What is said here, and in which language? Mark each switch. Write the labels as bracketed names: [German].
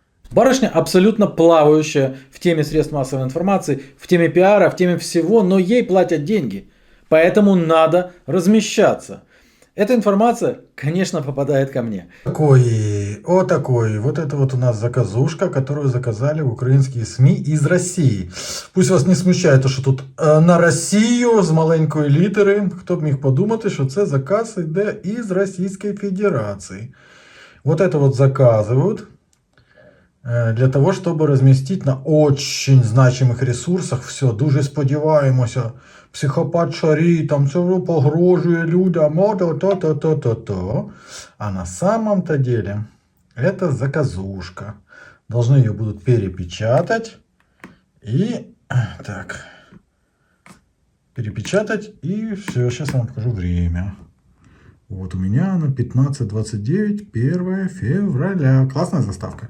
[Russian] Барышня абсолютно плавающая в теме средств массовой информации, в теме пиара, в теме всего, но ей платят деньги. Поэтому надо размещаться. Эта информация, конечно, попадает ко мне. Такой, вот это вот у нас заказушка, которую заказали украинские СМИ из России. [Ukrainian] Пусть вас не смущає, то що тут на Росію з маленької літери. Хто б міг подумати, що це заказ йде із Російської Федерації. [Russian] Вот это вот заказывают для того, чтобы разместить на очень значимых ресурсах. [Ukrainian] Все, дуже сподіваємося. Психопат Шарій, там це погрожує людям, то. [Russian] А на самом-то деле это заказушка. Должны ее будут перепечатать. И так. Перепечатать. И все, сейчас я вам покажу время. Вот у меня она 15:29, 1 февраля. Классная заставка.